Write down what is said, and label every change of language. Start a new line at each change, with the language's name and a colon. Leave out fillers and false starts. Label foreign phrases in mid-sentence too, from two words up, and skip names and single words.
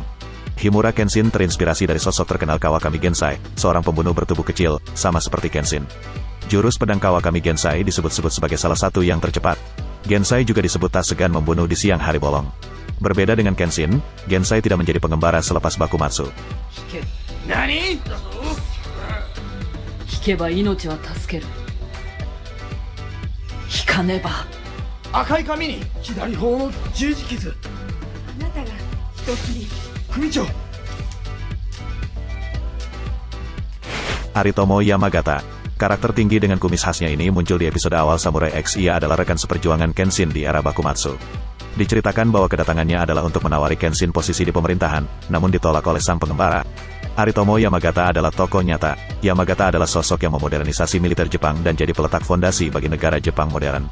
Indonesian: Himura Kenshin terinspirasi dari sosok terkenal Kawakami Gensai, seorang pembunuh bertubuh kecil, sama seperti Kenshin. Jurus pedang Kawakami Gensai disebut-sebut sebagai salah satu yang tercepat. Gensai juga disebut tak segan membunuh di siang hari bolong. Berbeda dengan Kenshin, Gensai tidak menjadi pengembara selepas Bakumatsu. NANI?!
Japanese: 引けば命は助ける。引かねば。赤い髪に左方の十字傷。あなたが人斬り。組長。
Indonesian: Aritomo Yamagata. Karakter tinggi dengan kumis khasnya ini muncul di episode awal Samurai X. Ia adalah rekan seperjuangan Kenshin di era Bakumatsu. Diceritakan bahwa kedatangannya adalah untuk menawari Kenshin posisi di pemerintahan, namun ditolak oleh sang pengembara. Aritomo Yamagata adalah tokoh nyata. Yamagata adalah sosok yang memodernisasi militer Jepang dan jadi peletak fondasi bagi negara Jepang modern.